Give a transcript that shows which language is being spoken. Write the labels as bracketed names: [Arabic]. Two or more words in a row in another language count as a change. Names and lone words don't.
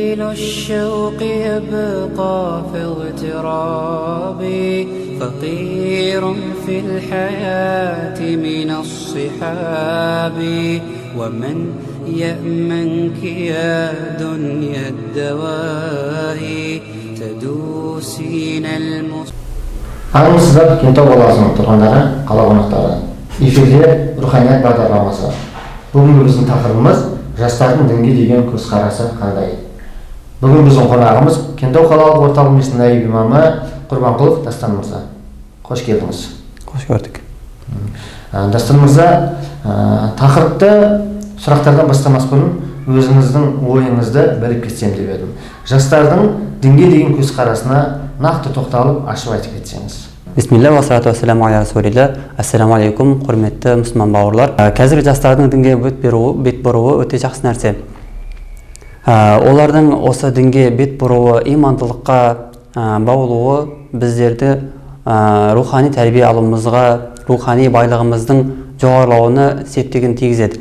[Arabic] الشوق يبقى في اغترابي فقير في الحياة من الصحاب ومن يأمنك يا دنيا الدواهي تدوسين [Kazakh] Армысыздар, Кентау қаласының тұрғындары, қала қонақтары. Эфирде руханият бағдарламасы. Бүгінгі біздің тақырыбымыз жастардың дінге деген көзқарасы қандай. Бүгін біздің қонағымыз Кентау қалалық орталық мешітінің наиб имамы Құрбанқұлов Дастан мырза. Қош келдіңіз. Қош көрдік. Дастан мырза, тақырыпты сұрақтардан бастамас бұрын өзіңіздің ойыңызды біліп кетсем деп едім. Жастардың дінге деген көзқарасына нақты тоқталып ашып айтып кетсеңіз. [Arabic] بسم الله والصلاة والسلام على رسول الله. السلام عليكم, [Kazakh] құрметті мұсылман бауырлар. Қазіргі жастардың дінге бет бұруы өте жақсы нәрсе. Олардың осы дінге бет бұруы, имандылыққа баулуы біздерді рухани тәрбие алуымызға, рухани байлығымыздың жоғарылауына септігін тигізеді.